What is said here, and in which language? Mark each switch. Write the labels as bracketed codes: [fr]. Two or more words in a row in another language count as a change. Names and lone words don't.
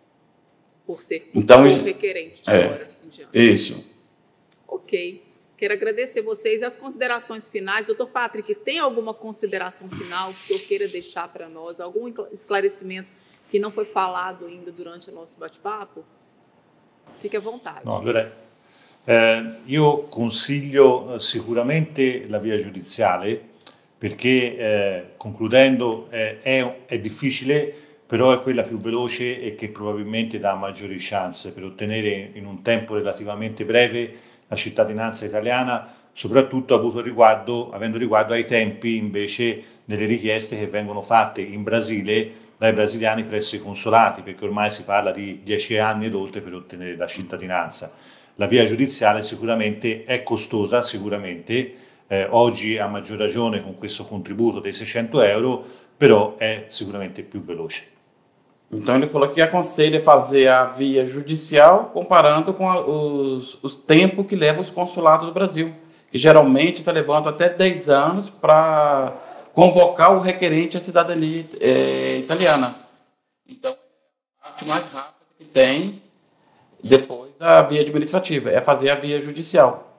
[pt] Por ser o requerente de agora em diante. Isso. Ok. Quero agradecer vocês e as considerações finais. Doutor Patrick, tem alguma consideração final que o senhor queira deixar para nós? Algum esclarecimento que não foi falado ainda durante o nosso bate-papo? Fique à vontade. [it] No, allora, io consiglio sicuramente la via giudiziale perché, concludendo, è difficile, però è quella più veloce e che probabilmente dà maggiori chance per ottenere in un tempo relativamente breve la cittadinanza italiana, soprattutto avendo riguardo ai tempi invece delle richieste che vengono fatte in Brasile dai brasiliani presso i consolati, perché ormai si parla di 10 anni ed oltre per ottenere la cittadinanza. La via giudiziale sicuramente è costosa, sicuramente, oggi a maggior ragione con questo contributo dei 600 euro, però è sicuramente più veloce. [pt] Então ele falou que aconselha fazer a via judicial comparando com os tempos que levam os consulados do Brasil, que geralmente está levando até 10 anos para convocar o requerente à cidadania italiana. Então, a parte mais rápida que tem depois da via administrativa é fazer a via judicial.